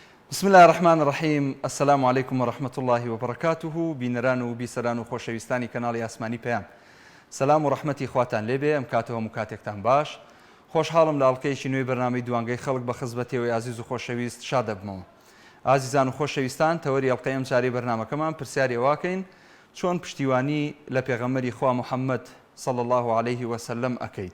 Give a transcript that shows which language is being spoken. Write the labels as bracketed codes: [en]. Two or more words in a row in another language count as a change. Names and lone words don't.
[ar] بسم الله الرحمن الرحیم. السلام علیکم و رحمة الله و برکاته. [ckb] بینەران و بیسەران و خۆشەویستانی کەناڵی ئاسمانی پەیام، سەلام و ڕەحمەتی خواتان لێبێ. ئەم کاتەوە هەموو کاتێکتان باش. خۆشحاڵم لە ئەڵلقەیەکی نوێی بەرنامەی دوانگەی خەڵک بە خزمەتیەوەی عزیز و خۆشەویست شاد دەبمەوە. ئازیزان و خۆشەویستان، تەوەری ئەڵلقەی ئەم جارەی بەرنامەکەمان پرسیاری واکەین چۆن پشتیوانی لە پێغەمبەری خوا محەممەد [ar] صلی الله عليه وسلم [ckb] ئەکەیت.